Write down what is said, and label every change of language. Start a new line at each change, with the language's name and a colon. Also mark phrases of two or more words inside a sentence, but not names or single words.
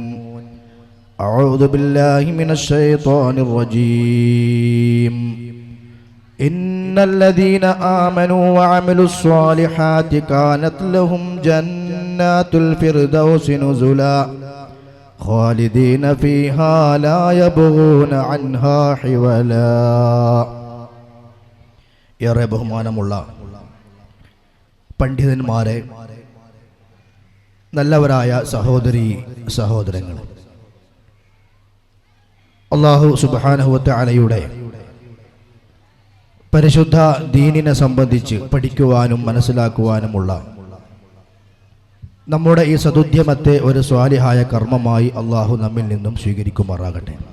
Arabic: أعوذ بالله من الشيطان الرجيم. إن الذين آمنوا وعملوا الصالحات كانت لهم جنات الفردوس نزلا خالدين فيها لا يبغون عنها حولا.
Malayalam: ഏറെ ബഹുമാനമുള്ള പണ്ഡിതന്മാരെ, നല്ലവരായ സഹോദരങ്ങൾ,
Arabic: الله سبحانه وتعالى
Malayalam: പരിശുദ്ധ ദീനിനെ സംബന്ധിച്ച് പഠിക്കുവാനും മനസ്സിലാക്കുവാനുമുള്ള നമ്മുടെ ഈ സദുദ്യമത്തെ ഒരു സ്വാലിഹായ കർമ്മമായി അള്ളാഹു നമ്മിൽ നിന്നും സ്വീകരിക്കുമാറാകട്ടെ.